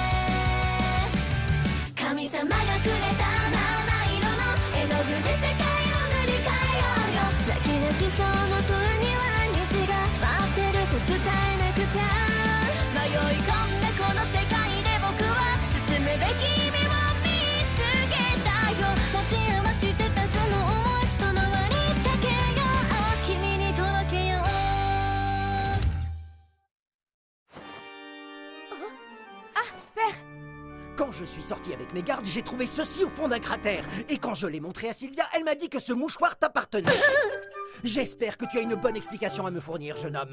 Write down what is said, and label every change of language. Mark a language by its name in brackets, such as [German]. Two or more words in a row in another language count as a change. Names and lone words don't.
[Japanese] 神様がくれた七色の絵の具で世界を塗り替えようよ泣き出しそうな空には虹が待ってると伝えなくちゃ迷い込んだこの世界で僕は進むべき夢を見つけたよ待て余してたその想いその割りかけよう君に届けよう [French] Père! Quand je suis sorti avec mes gardes, j'ai trouvé ceci au fond d'un cratère. Et quand je l'ai montré à Sylvia, elle m'a dit que ce mouchoir t'appartenait. J'espère que tu as une bonne explication à me fournir, jeune homme.